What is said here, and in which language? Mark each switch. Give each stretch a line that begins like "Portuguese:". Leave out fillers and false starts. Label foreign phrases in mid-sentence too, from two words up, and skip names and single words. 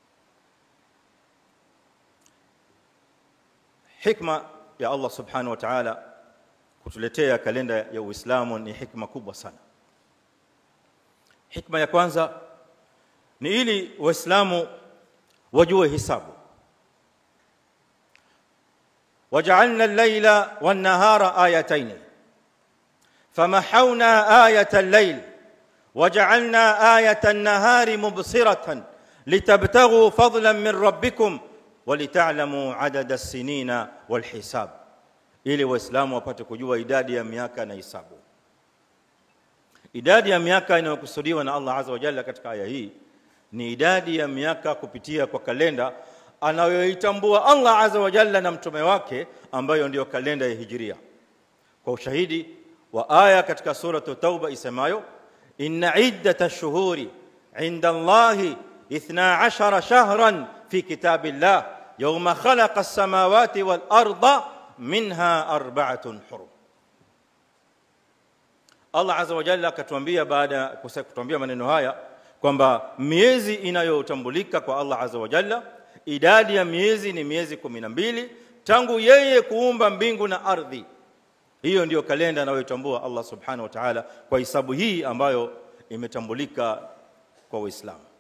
Swahili: Hikma ya Allah
Arabic: سبحانه وتعالى
Swahili: kutuletea kalenda ya Uislamu ni hikma kubwa sana. Hikma ya kwanza ni ili Waislamu wajue hisabu.
Arabic: وجعلنا الليل والنهار آيتين فمحونا آية الليل وجعلنا آية النهار مبصرة لتبتغوا فضلا من ربكم ولتعلموا عدد السنين والحساب,
Swahili: ili Waislamu wapate kujua idadi ya miaka na hisabu. Idadi ya miaka inayokusudiwa na Allah
Arabic: عز وجل
Swahili: katika aya hii ni idadi ya miaka kupitia kwa kalenda anayoitambua Allah
Arabic: عز وجل
Swahili: na mtume wake, ambayo ndio kalenda ya Hijria, kwa ushahidi wa aya katika sura Tauba isemayo:
Arabic: إن عدة الشهور عند الله 12 شهرا في كتاب الله يوم خلق السماوات والأرض منها أربعة حرم.
Swahili: Allah
Arabic: عز وجل
Swahili: akatuambia, baada ya kutuambia maneno haya, kwamba miezi inayotambulika kwa Allah azza wa jalla, idadi ya miezi ni miezi 12 tangu yeye kuumba mbingu na ardhi. Hiyo ndiyo kalenda anayotambua Allah
Arabic: سبحانه وتعالى
Swahili: kwa hisabu hii ambayo imetambulika kwa Uislamu.